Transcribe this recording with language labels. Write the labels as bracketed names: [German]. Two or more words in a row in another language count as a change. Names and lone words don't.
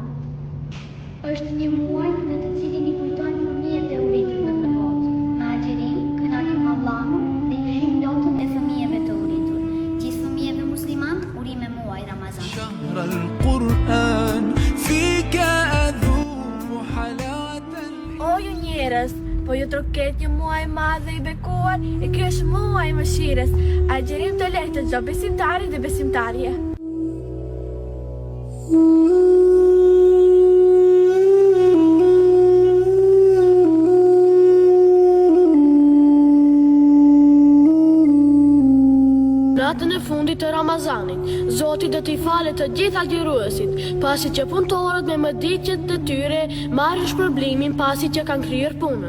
[Albanian] Është një muaj në të cilin i kujtojnë fëmijët e uritur në këtë botë. Me agjerim, kënaqim Allahun dhe i shihim lotën e fëmijëve të uritur. Gjithë fëmijëve musliman, urime muaj Ramazan. [Arabic] شهر القرآن فيك أذوق حلاوة. [Albanian] O ju njerëz, po ju troket një muaj madh dhe i bekuar, e ky është muaj i mëshirës. Agjerim të lehtë të çdo besimtari dhe besimtarje. Natën e fundit të Ramazanit, Zoti do t'i falet të gjithë agjëruesit, pasi që punëtorët me mëditjet të tyre marrin shpërblimin pasi që kanë kryer punën.